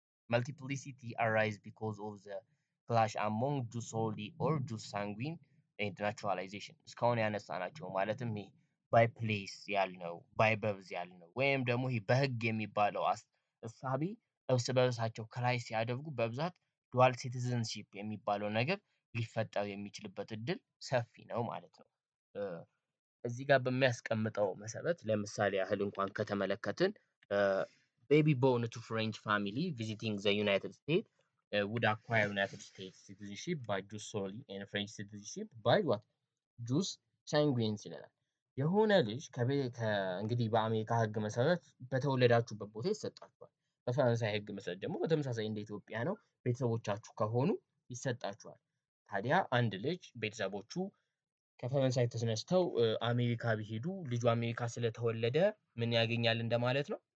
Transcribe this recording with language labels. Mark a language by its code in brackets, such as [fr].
[en] multiplicity arise because of the clash among Jews solely or Jews sanguine and naturalization። [am] እስካሁን ያነሳናቸው ማለትም ይሄ ባይ ፕሌስ ያልነው ባይ በርዝ ያልነው ወይም ደግሞ ይሄ በህግ የሚባለው እሳቤ እርስ በርሳቸው ክራይ ሲያደርጉ በብዛት ዱዋል ሲቲዝንሺፕ የሚባለው ነገር ሊፈጠር የሚችልበት እድል ሰፊ ነው ማለት ነው። እዚህ ጋር በሚያስቀምጠው መሰረት ለምሳሌ ያህል እንኳን ከተመለከትን [en] baby born to French family visiting the United States would acquire United States citizenship by jus soli and French citizenship by what? [am] ጁስ ሳንጉዊንስ ይለናል። የሆነ ልጅ እንግዲህ በአሜሪካ ህግ መሰረት በተወለዳችሁበት ቦታ ይሰጣችኋል። በፈረንሳይ ህግ መሰረት ደግሞ በተመሳሳይ እንደ ኢትዮጵያ ነው። ቤተሰቦቻችሁ ከሆኑ ይሰጣችኋል። ታዲያ አንድ ልጅ ቤተሰቦቹ ከፈረንሳይ ተነስተው አሜሪካ ቢሄዱ ልጁ አሜሪካ ስለተወለደ ምን ያገኛል እንደማለት ነው?